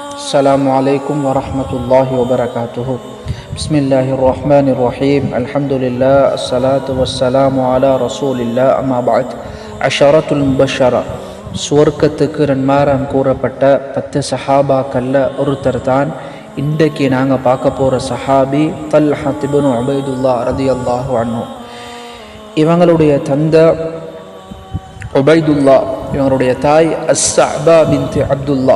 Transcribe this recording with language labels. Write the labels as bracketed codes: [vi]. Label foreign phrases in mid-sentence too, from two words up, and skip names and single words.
[ar] السلام عليكم ورحمة الله وبركاته. بسم الله الرحمن الرحيم. الحمد لله الصلاة والسلام على رسول الله. أما بعد. عشرة المبشرة [ta] சுவர்க்கத்துக்கு நன்மாரான் கூறப்பட்ட 10 சஹாபாக்கல்ல ஒருத்தர் தான் இன்றைக்கு நாங்கள் பார்க்க போகிற சஹாபி தல்ஹா இப்னு உபைதுல்லா [ar] رضي الله عنه. [ta] இவங்களுடைய தந்தை உபைதுல்லா, இவங்களுடைய தாய் அஸ்ஸஅபா பின்த் அப்துல்லா.